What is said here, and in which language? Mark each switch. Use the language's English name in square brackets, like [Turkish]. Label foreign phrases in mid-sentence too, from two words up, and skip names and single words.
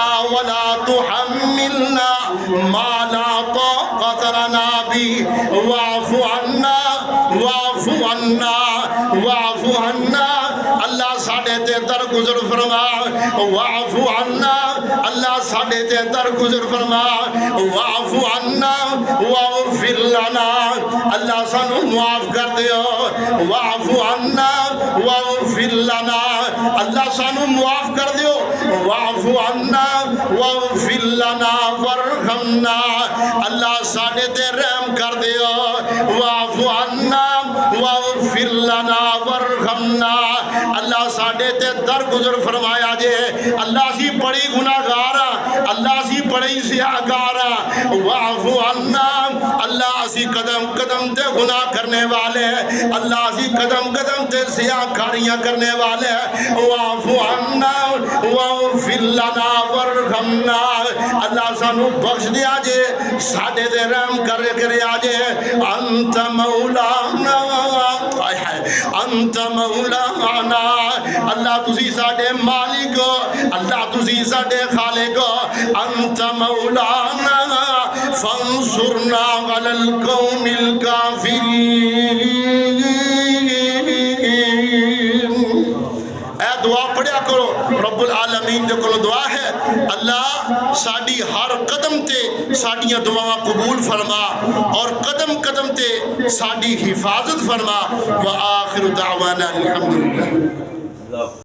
[Arabic] ولا تحملنا ما لا طاقة لنا به واعف عنا واعف عنا واعف عنا [Punjabi] اللہ ساڈے تے درگزر فرما [Arabic] واعف عنا [Punjabi] اللہ ساڈے تے درگزر فرما [Arabic] واعف عنا واغفر لنا [Punjabi] اللہ سانو معاف کر دیو [Arabic] واعف عنا واغفر لنا [Punjabi] اللہ سانو معاف کر دیو [Arabic] واعف عنا واغفر لنا [Punjabi] وارحمنا اللہ ساڈے تے رحم کر دیو [Arabic] واعف عنا واغفر لنا وارحمنا [Punjabi] اللہ ساڈے تے درگزر فرمایا جے اللہ اسی بڑی گناہگار ہاں اللہ اسی بڑی سیاہگار ہاں [Arabic] واعف عنا [Punjabi] اللہ اسی قدم قدم تے گناہ کرنے والے اللہ اسی قدم قدم تے سیاہکاریاں کرنے والے [Arabic] واعف عنا واغفر لنا وارحمنا [Punjabi] اللہ سانو بخش دیا جے ساڈے تے رحم کرے آجے [Arabic] انت مولانا انت مولانا [Punjabi] اللہ تسی ساڈے مالک اللہ تسی ساڈے خالق [Arabic] انت مولانا فانصرنا علی القوم الکافرین [Punjabi] اے دعا پڑھیا کرو [Arabic] رب العالمین [Punjabi] دے کولوں دعا ہے اللہ ساڈی ہر قدم تے ساڈیاں دعاواں قبول فرما اور قدم قدم تے ساڈی حفاظت فرما [Arabic] وآخر دعوانا الحمدللہ